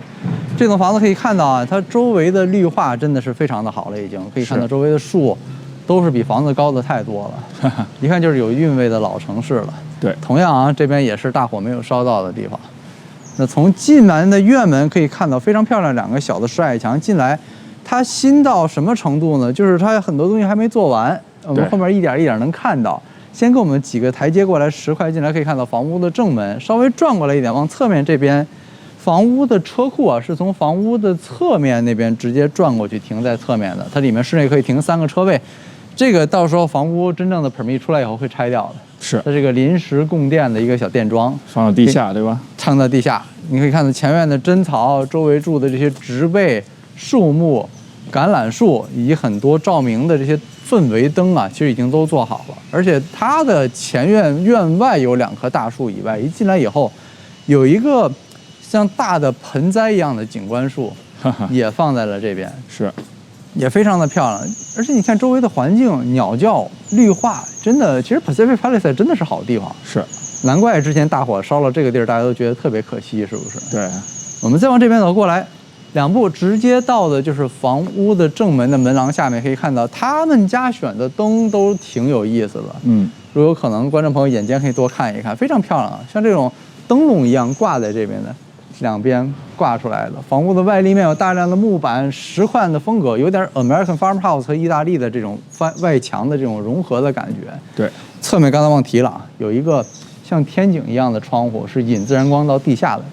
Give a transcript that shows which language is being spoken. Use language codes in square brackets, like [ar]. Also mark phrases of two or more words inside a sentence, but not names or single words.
[zh] 這棟房子可以看到啊，它周圍的綠化真的是非常的好了，已經可以看到周圍的樹都是比房子高的太多了，一看就是有韻味的老城市了。对，同樣啊，這邊也是大火沒有燒到的地方。那從進門的院門可以看到非常漂亮2個小的石矮牆，進來它新到什麼程度呢？就是它很多東西還沒做完，我們後面一點一點能看到。先跟我們幾個台階過來，10塊進來可以看到房屋的正門，稍微轉過來一點，往側面這邊，房屋的車庫啊是從房屋的側面那邊直接轉過去停在側面的，它裡面室內可以停3個車位。這個到時候房屋真正的 permit 出來以後會拆掉的，是它这個臨時供電的一個小電樁，放到地下，對吧？撐到地下，你可以看到前院的真草，周圍種的這些植被、樹木、橄欖樹以及很多照明的這些氛圍燈啊，其實已經都做好了。而且它的前院院外有2棵大樹以外，一進來以後，有一個像大的盆栽一樣的景觀樹，也放在了這邊，是。也非常的漂亮，而且你看周圍的環境、鳥叫、綠化，真的，其實 Pacific Palisades 真的是好地方。是，難怪之前大火燒了這個地兒，大家都覺得特別可惜，是不是？對。我們再往這邊走過來，2步直接到的就是房屋的正門的門廊下面，可以看到他們家選的燈都挺有意思的。嗯，如果有可能，觀眾朋友眼尖可以多看一看，非常漂亮啊，像這種燈籠一樣掛在這邊的。2邊掛出來的房屋的外立面有大量的木板，石塊的風格有點 [en] American Farmhouse [zh] 和意大利的這種外牆的這種融合的感覺。對，側面剛才忘提了，有一個像天井一樣的窗戶，是引自然光到地下的。